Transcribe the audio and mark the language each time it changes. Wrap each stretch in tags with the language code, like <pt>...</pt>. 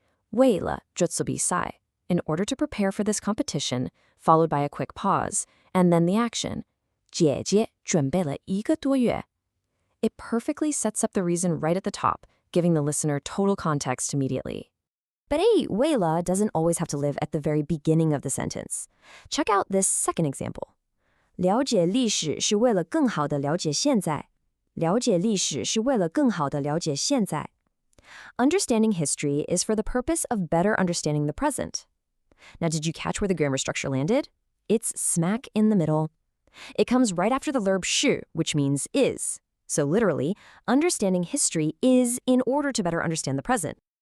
<zh>为了这次比赛,</zh> <en>in order to prepare for this competition, followed by a quick pause, and then the action.</en> <zh>姐姐准备了一个多月.</zh> <en>It perfectly sets up the reason right at the top, giving the listener total context immediately. But hey, 为了 doesn't always have to live at the very beginning of the sentence. Check out this second example.</en> <zh>了解历史是为了更好地了解现在.了解历史是为了更好地了解现在.</zh> <en>Understanding history is for the purpose of better understanding the present. Now, did you catch where the grammar structure landed? It's smack in the middle. It comes right after the verb 是, which means is. So literally, understanding history is in order to better understand the present.</en>